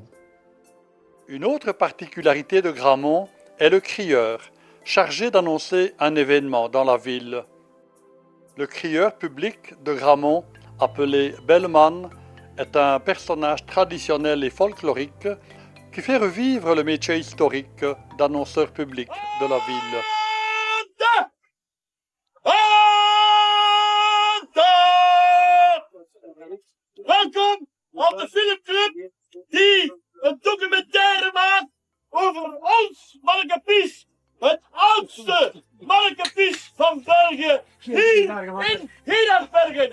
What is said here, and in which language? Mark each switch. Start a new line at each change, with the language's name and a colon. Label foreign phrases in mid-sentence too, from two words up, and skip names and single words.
French: Une autre particularité de Gramont est le crieur, chargé d'annoncer un événement dans la ville. Le crieur public de Gramont, appelé Bellman, est un personnage traditionnel et folklorique qui fait revivre le métier historique d'annonceur public de la ville.
Dutch: Welkom op de filmclub die een documentaire maakt over ons Mannekepis, het oudste Mannekepis van België, hier in Hiddersbergen.